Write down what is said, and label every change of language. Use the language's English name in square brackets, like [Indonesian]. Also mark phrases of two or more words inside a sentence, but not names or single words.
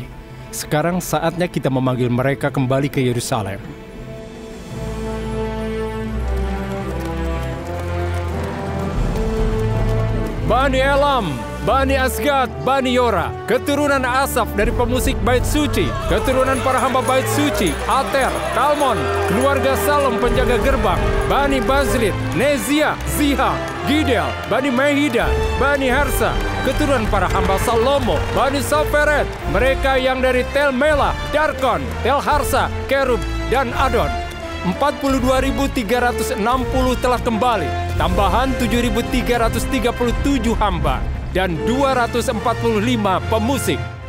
[Indonesian] Sekarang saatnya kita memanggil mereka kembali ke Yerusalem. Bani Elam, Bani Asgad, Bani Yora, keturunan Asaf dari pemusik bait suci, keturunan para hamba bait suci, Ater, Talmon, keluarga Salom penjaga gerbang, Bani Bazlit, Nezia, Ziha, Gidel, Bani Mehida, Bani Harsa, keturunan para hamba Salomo, Bani Soferet, mereka yang dari Tel Melah, Darkon, Tel Harsa, Kerub, dan Adon. 42.360 telah kembali, tambahan 7.337 hamba, dan 245 pemusik.